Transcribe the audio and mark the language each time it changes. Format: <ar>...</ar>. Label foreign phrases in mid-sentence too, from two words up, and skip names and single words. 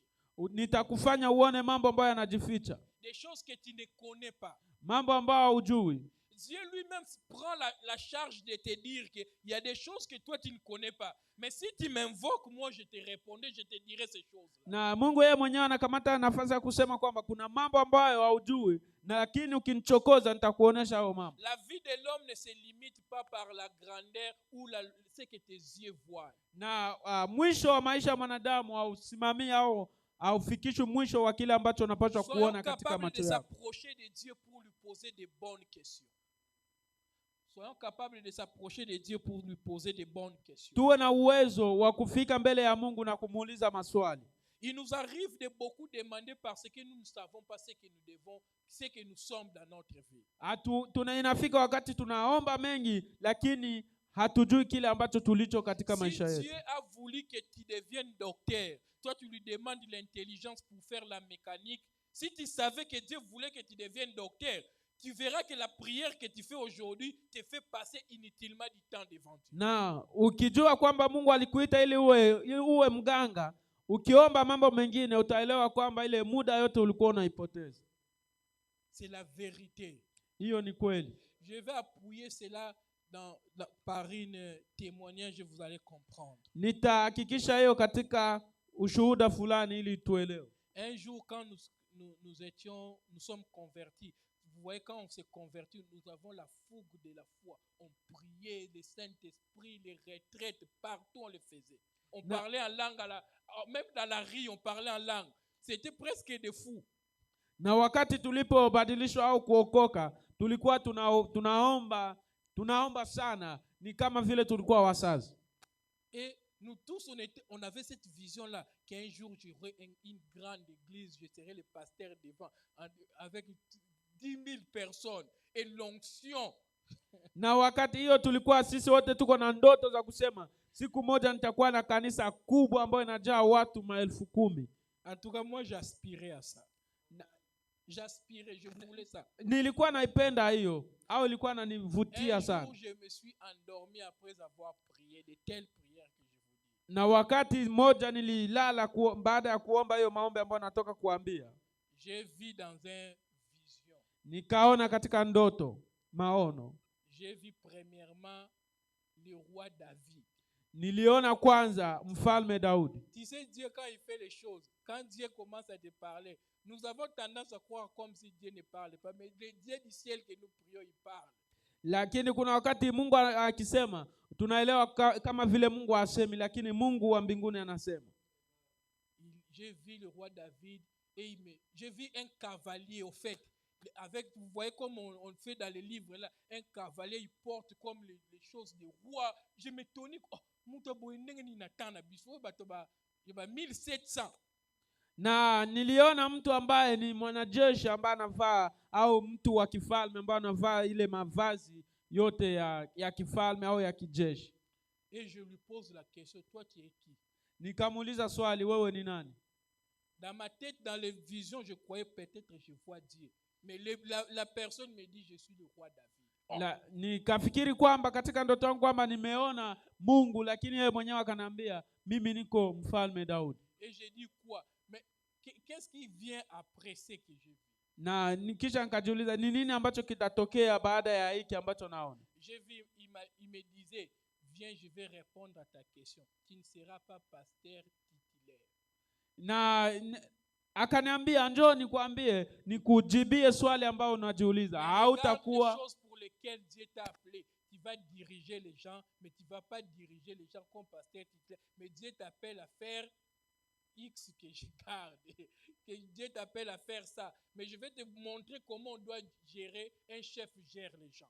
<sw>Nitakufanya uone mambo ambayo yanajificha.</sw> <fr>Des choses que tu ne connais pas.</fr> <sw>Mambo ambayo hujui.</sw> <fr>Dieu lui-même prend la charge de te dire qu'il y a des choses que toi tu ne connais pas. Mais si tu m'invoques, moi je te répondrai, je te dirai ces choses.</fr> <sw>Na Mungu yeye mwenyewe anakamata nafasi ya kusema kwamba kuna mambo ambayo haujui, na lakini ukinichokoza nitakuonesha hayo mambo.</sw> <fr>La vie de l'homme ne se limite pas par la grandeur ou ce que tes yeux voient.</fr> <sw>Na mwisho wa maisha ya mwanadamu hausimamii au haufikishwi mwisho wa kile ambacho unapaswa kuona katika macho yako.</sw> <fr>Soyons capables de s'approcher de Dieu pour lui poser des bonnes questions. Soyons capables de s'approcher de Dieu pour lui poser des bonnes questions.</fr> <sw>Tuwe na uwezo wa kufika mbele ya Mungu na kumuuliza maswali.</sw> <fr>Il nous arrive de beaucoup demander parce que nous ne savons pas ce que nous devons, ce que nous sommes dans notre vie.</fr> <sw>Inafika wakati tunaomba mengi lakini hatujui kile ambacho tulicho katika maisha yetu.</sw> <fr>Si Dieu a voulu que tu deviennes docteur, toi tu lui demandes l'intelligence pour faire la mécanique. Si tu savais que Dieu voulait que tu deviennes docteur, tu verras que la prière que tu fais aujourd'hui te fait passer inutilement du temps devant Dieu.</fr> <sw>Na ukijua kwamba Mungu alikuita ili uwe mganga, ukiomba mambo mengine utaelewa kwamba ile muda yote ulikuwa unaipoteza.</sw> <fr>C'est la vérité.</fr> <sw>Hiyo ni kweli.</sw> <fr>Je vais appuyer cela par une témoignage, vous allez comprendre.</fr> <sw>Nitahakikisha hiyo katika ushuhuda fulani ili tuelewe.</sw> <fr>Un jour quand nous sommes convertis, vous voyez, quand on s'est converti, nous avons la fougue de la foi. On priait, le Saint-Esprit, les retraites, partout on le faisait. On parlait en langue, même dans la rue, on parlait en langue. C'était presque des fous.</fr> <sw>Na wakati tulipobadilishwa au kuokoka, tulikuwa tunaomba sana, ni kama vile tulikuwa wasazi.</sw> <fr>Et nous tous, on avait cette vision-là, qu'un jour j'aurai une grande église, je serai le pasteur devant, avec 10 000 personnes et l'onction.</fr> <sw>Na wakati hiyo tulikuwa sisi wote tuko na ndoto za kusema siku moja nitakuwa na kanisa kubwa ambayo inajaa watu 10,000.</sw> <fr>En tout cas, moi j'aspirais à ça. J'aspirais, je voulais ça.</fr> <sw>Nilikuwa naipenda hiyo au ilikuwa inanivutia sana.</sw> <fr>Je me suis endormi après avoir prié de telles prières que je vous dis.</fr> <sw>Na wakati moja nililala baada ya kuomba hiyo maombi ambayo natoka kuambia.</sw> <fr>J'ai vu dans un vision.</fr> <sw>Nikaona katika ndoto, maono.</sw> <fr>J'ai vu premièrement le roi David.</fr> <sw>Niliona kwanza mfalme Daudi.</sw> <fr>Tu sais, Dieu quand il fait les choses, quand Dieu commence à te parler, nous avons tendance à croire comme si Dieu ne parle pas, mais le Dieu du ciel que nous prions, il parle.</fr> <sw>Lakini kuna wakati Mungu akisema, tunaelewa kama vile Mungu asemi, lakini Mungu wa mbinguni anasema.</sw> <fr>J'ai vu le roi David et j'ai vu un cavalier au fait. Avec, vous voyez comme on fait dans les livres là, un cavalier il porte comme les choses des rois. Je m'étonne, oh, 1700.</fr> <sw>Na niliona mtu ambaye ni mwanajeshi ambaye anavaa, au mtu wa kifalme ambaye anavaa ile mavazi yote ya kifalme au ya kijeshi.</sw> <fr>Et je lui pose la question, toi tu es qui?</fr> <sw>Nikamuuliza swali, wewe ni nani?</sw> <fr>Dans ma tête, dans les visions, je croyais peut-être je vois Dieu. Mais la personne me dit, je suis le roi David.</fr> <sw>Nikafikiri kwamba katika ndoto yangu kwamba nimeona Mungu, lakini yeye mwenyewe akaniambia mimi niko mfalme Daudi.</sw> <fr>Et j'ai dit quoi? Mais qu'est-ce qui vient après ce que je vis?</fr> <sw>Na kisha nikajiuliza ni nini ambacho kitatokea baada ya hiki ambacho naona.</sw> <fr>J'ai vu, il me disait, viens, je vais répondre à ta question. Tu ne seras pas pasteur titulaire.</fr> <sw>Na akaniambia njoo nikwambie, nikujibie swali ambao unajiuliza. Hautakuwa</sw> <fr>les choses pour lesquelles Dieu t'a appelé. Tu vas diriger les gens, mais tu ne vas pas diriger les gens comme pasteur titulaire. Mais Dieu t'appelle à faire X que je garde. Que Dieu t'appelle à faire ça. Mais je vais te montrer comment on doit gérer. Un chef gère les gens.</fr>